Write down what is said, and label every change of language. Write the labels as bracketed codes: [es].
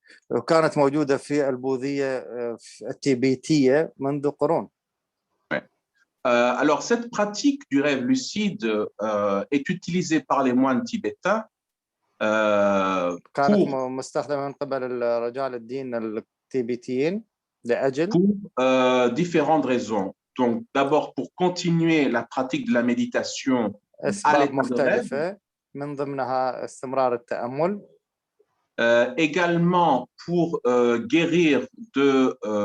[ar] وكانت موجودة في البوذية التibétienne منذ قرون. [fr] Alors, cette pratique du rêve lucide est utilisée par les moines tibétains [ar] كانت مستخدمة من قبل رجال الدين التibétiens لأجل [fr] pour différentes raisons. Donc, d'abord pour continuer la pratique de la méditation à l'état de rêve. [ar] من ضمنها استمرار التأمل. [fr] Également pour guérir de